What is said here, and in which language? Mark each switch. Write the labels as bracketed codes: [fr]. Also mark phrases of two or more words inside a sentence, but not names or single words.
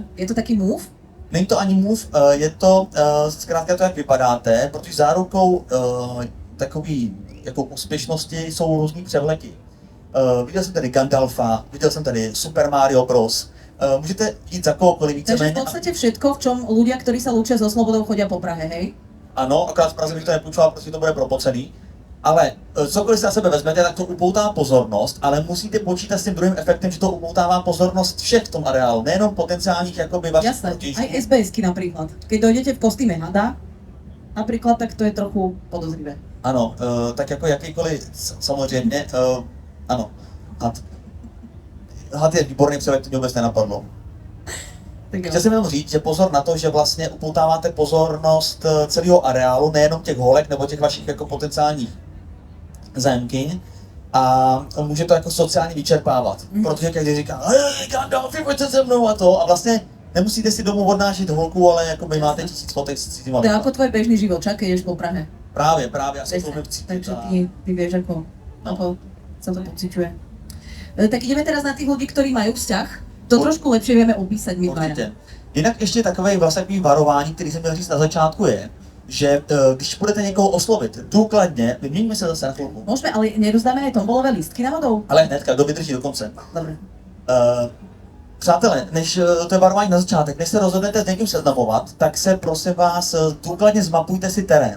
[cs] Je to taký move? Není to ani move, je to zkrátka to, jak vypadáte, protože zárukou takový jako úspěšnosti jsou různý převleky. Viděl jsem tady Gandalfa, viděl jsem tady Super Mario Bros. Můžete jít za kohokoliv Takže víceméně. [sk] v podstate všetko, v čom ľudia, ktorí sa lúčia so slobodou, chodia po Prahe, hej? [cs] Ano, akorát v Praze bych to nepůjčoval, protože to bude propocený. Ale cokoliv si na sebe vezmete, tak to upoutá pozornost, ale musíte počítat s tím druhým efektem, že to upoutává pozornost všech v tom areálu, nejenom potenciálních jakoby vašich [sk] Jasné, [cs] protižků. [sk] aj SBS-ky napríklad. Keď dojdete v kostýme hada, napríklad, tak to je trochu podozrivé. [cs] Ano, tak jako jakýkoliv, samozřejmě, ano, had. Had je výborný převod, to mě vůbec nenapadlo. Tak jo. Chtěl jsem jenom říct, že pozor na to, že vlastně upoutáváte pozornost celého areálu, nejenom těch holek nebo těch vašich jako potenciálních zájemkyň, a může to jako sociálně vyčerpávat, protože každý říká, hej, Gandalf, pojďte se mnou a to, a vlastně Nemusíte si domů odnášet holku, ale jako by máte 1000 fotek s cizíma To je lidma. [sk] ako tvoj bežný život, čak, keď ideš po Prahe. [cs] Právě, já jsem to [sk] Takže ty vieš, ako sa to pociťuje. Tak ideme teraz na tých ľudí, ktorí majú vzťah. To trošku lepšie vieme opísať my dvaja. [cs] Určitě. Jinak ještě takové vlastně varování, který jsem měl říct na začátku je, že když budete někoho oslovit důkladně, vyměňme se zase na chvilku. [sk] Môžeme, ale nerozdáme aj tombolové lístky náhodou? [cs] Ale hnedka, kdo vydrží do konce. [sk] Dobre. [cs] Přátelé, než to je varování na začátek, než se rozhodnete s někým seznamovat, tak se prosím vás důkladně zmapujte si terén.